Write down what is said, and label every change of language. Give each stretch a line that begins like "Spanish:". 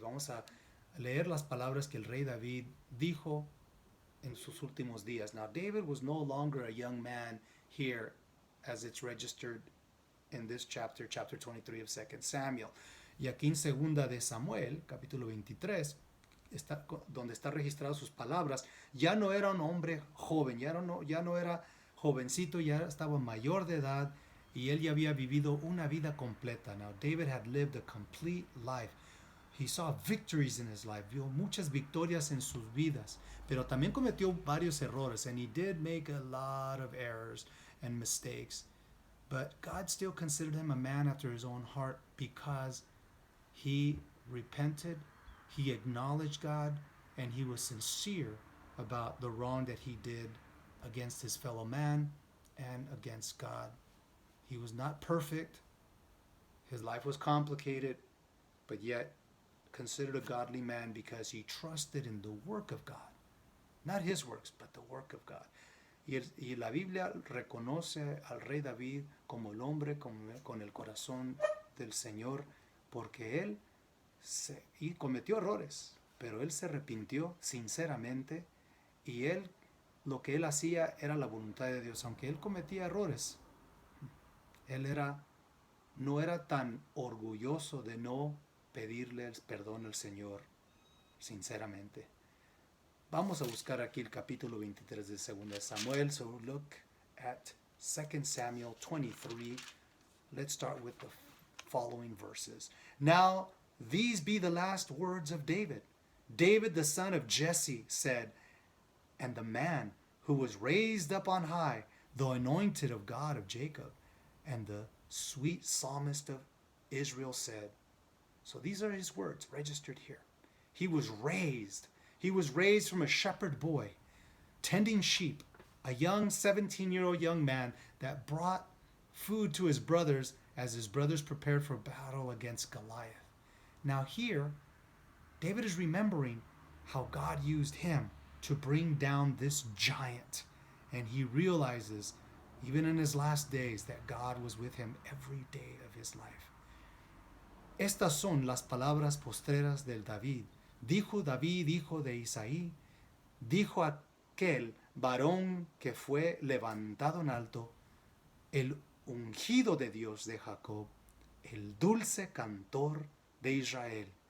Spanish: Vamos a leer las palabras que el rey David dijo en sus últimos días.
English: Now, David was no longer a young man here as it's registered in this chapter, chapter 23 of 2 Samuel.
Spanish: Y aquí en segunda de Samuel, capítulo 23, donde está registradas sus palabras, ya no era un hombre joven, ya no era jovencito, ya estaba mayor de edad y él ya había vivido una vida completa.
English: Now, David had lived a complete life. He saw victories in his life,
Spanish: vio muchas victorias en sus vidas, pero también cometió varios errores,
English: and he did make a lot of errors and mistakes. But God still considered him a man after his own heart because he repented, He acknowledged God and he was sincere about the wrong that he did against his fellow man and against God. He was not perfect. His life was complicated, but yet considered a godly man because he trusted in the work of God. Not his works, but the work of God.
Spanish: Y la Biblia reconoce al rey David como el hombre con el corazón del Señor, porque él y cometió errores, pero él se arrepintió sinceramente y él lo que él hacía era la voluntad de Dios, aunque él cometía errores. Él no era tan orgulloso de no pedirle el perdón al Señor sinceramente. Vamos a buscar aquí el capítulo 23 de 2 Samuel.
English: So look at 2 Samuel 23. Let's start with the following verses. Now, these be the last words of David. David, the son of Jesse, said, and the man who was raised up on high, the anointed of God of Jacob, and the sweet psalmist of Israel said. So these are his words registered here. He was raised. He was raised from a shepherd boy, tending sheep, a young 17-year-old young man that brought food to his brothers as his brothers prepared for battle against Goliath. Now here, David is remembering how God used him to bring down this giant. And he realizes, even in his last days, that God was with him every day of his life.
Spanish: Estas son las palabras postreras del David. Dijo David, hijo de Isaí, dijo aquel varón que fue levantado en alto, el ungido de Dios de Jacob, el dulce cantor de Israel.